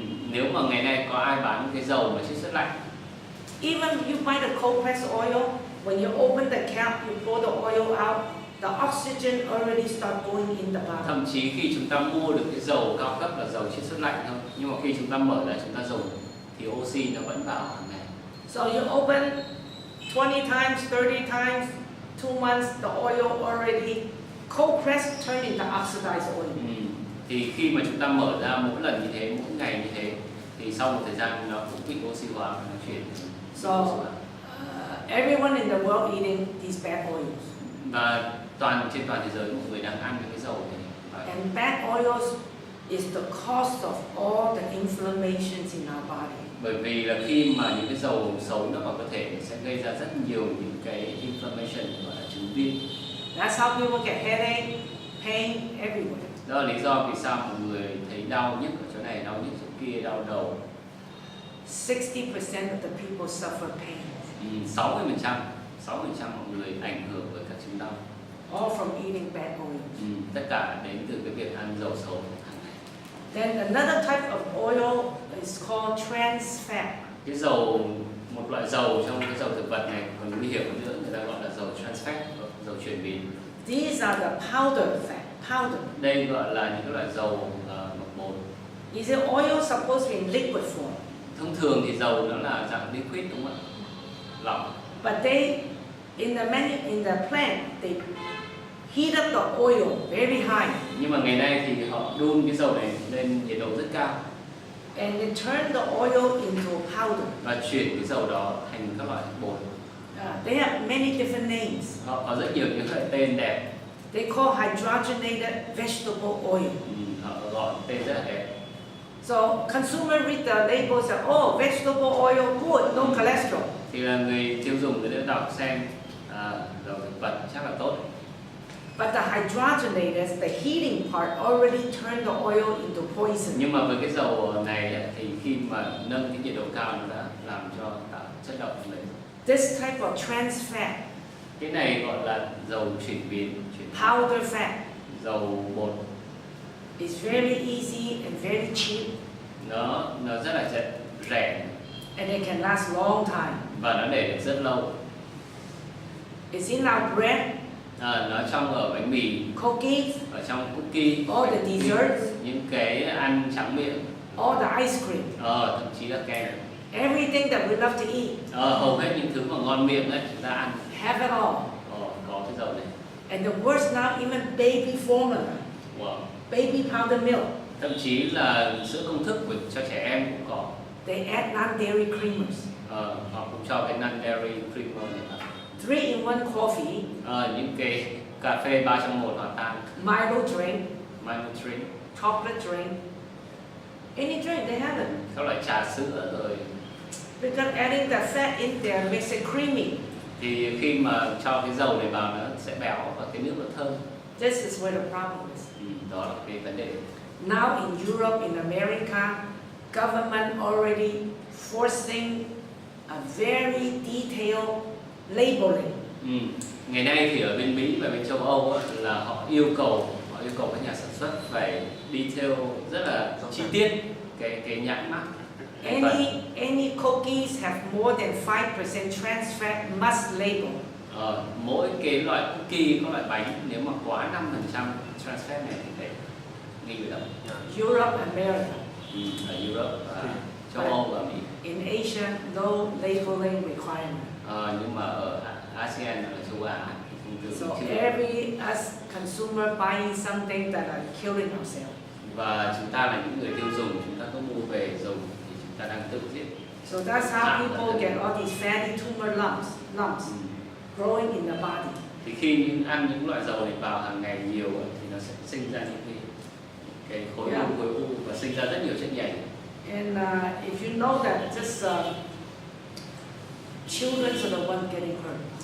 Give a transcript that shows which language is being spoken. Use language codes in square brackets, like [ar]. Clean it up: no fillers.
[vi] Nếu mà ngày nay có ai bán cái dầu mà chiết xuất lạnh. [en] Even you buy the cold pressed oil, when you open the cap, you pour the oil out, the oxygen already start going in the bottom. [vi] Thậm chí khi chúng ta mua được cái dầu cao cấp là dầu chiết xuất lạnh thôi, nhưng mà khi chúng ta mở ra chúng ta dùng thì oxy nó vẫn vào hàng ngày. [en] So you open 20 times, 30 times, 2 months, the oil already cold pressed turn into oxidized oil. [vi] Thì khi mà chúng ta mở ra mỗi lần như thế, mỗi ngày như thế, thì sau một thời gian nó cũng bị oxy hóa và nó chuyển. [en] So everyone in the world eating these bad oils. [vi] Và trên toàn thế giới mọi người đang ăn những cái dầu này. [en] And bad oils is the cause of all the inflammations in our body. [vi] Bởi vì là khi mà những cái dầu xấu nó vào cơ thể sẽ gây ra rất nhiều những cái inflammation gọi là chứng viêm. [en] That's how people get headache, pain everywhere. [vi] Đó là lý do vì sao mọi người thấy đau nhức ở chỗ này, đau nhức chỗ kia, đau đầu. [en] 60% of the people suffer pain. [vi] 60% mọi người ảnh hưởng bởi các chứng đau. [en] All from eating bad oil. [vi] Tất cả đến từ cái việc ăn dầu xấu hàng ngày. [en] Then another type of oil is called trans fat. [vi] Cái dầu, một loại dầu trong cái dầu thực vật này còn nguy hiểm hơn nữa, người ta gọi là dầu trans fat, dầu chuyển biến. [en] These are the powder fat, powder. [vi] Đây gọi là những cái loại dầu mộc bột. [en] Is the oil supposed to be in liquid form? [vi] Thông thường thì dầu nó là dạng liquid đúng không ạ? Lỏng. [en] But they, in the plant, they heat up the oil very high. [vi] Nhưng mà ngày nay thì họ đun cái dầu này lên nhiệt độ rất cao. [en] And they turn the oil into powder. [vi] Và chuyển cái dầu đó thành các loại bột. [en] They have many different names. [vi] Họ có rất nhiều những loại tên đẹp. [en] They call hydrogenated vegetable oil. [vi] Họ gọi tên rất là đẹp. [en] So consumer read the label and say, oh, vegetable oil good, no cholesterol. [vi] Thì là người tiêu dùng người ta đọc xem dầu thực vật chắc là tốt. [en] But the hydrogenated, the heating part, already turned the oil into poison. [vi] Nhưng mà với cái dầu này ấy, thì khi mà nâng cái nhiệt độ cao nó đã làm cho tạo chất độc đấy. [en] This type of trans fat, [vi] Cái này gọi là dầu chuyển biến, [en] powder fat, [vi] dầu bột. [en] is very easy and very cheap, [vi] Nó rất là rẻ [en] and it can last long time. [vi] và nó để được rất lâu. [en] It's in our bread, [vi] Nó trong ở bánh mì, [en] cookies, [vi] ở trong cookie, [en] all the desserts, [vi] những cái ăn tráng miệng, [en] all the ice cream, [vi] thậm chí là kem. [en] everything that we love to eat. [vi] Hầu hết những thứ mà ngon miệng ấy chúng ta ăn [en] Have it all. [vi] có cái dầu này. [en] And the worst now, even baby formula, Wow. baby powder milk, [vi] Thậm chí là sữa công thức cho trẻ em cũng có. [en] they add non-dairy creamers. [vi] Họ cũng cho cái non-dairy creamer này. [en] 3-in-1 coffee, [vi] Những cái cà phê 3 trong 1 hòa tan, [en] Milo drink, Milo drink, chocolate drink, any drink they have it. [vi] các loại trà sữa rồi. [en] Because adding the fat in there makes it creamy. [vi] Thì khi mà cho cái dầu này vào nó sẽ béo và cái nước nó thơm. [en] This is where the problem is. [vi] Đó là cái vấn đề. [en] Now in Europe, in America, government already forcing a very detailed labeling. [vi] Ngày nay thì ở bên Mỹ và bên châu Âu á, là họ yêu cầu các nhà sản xuất phải detail rất là chi tiết cái nhãn mác. [en] Any cookies have more than 5% trans fat must label. [vi] Mỗi cái loại cookie, các loại bánh nếu mà quá 5% trans fat này thì phải ghi vào đó. [en] Europe, America. [vi] Ở Europe và châu Âu và Mỹ. [en] In Asia, no labeling requirement. [vi] Nhưng mà ở ASEAN là châu Á thì [en] So [vi] chưa. [en] every us consumer buying something that are killing ourselves. [vi] Và chúng ta là những người tiêu dùng, chúng ta có mua về dùng thì chúng ta đang tự giết. [en] So that's how people get all these fatty tumor lumps growing in the body. [vi] Thì khi ăn những loại dầu này vào hàng ngày nhiều thì nó sẽ sinh ra những cái khối u và sinh ra rất nhiều chất nhầy. [en] And if you know that just children are the one getting hurt.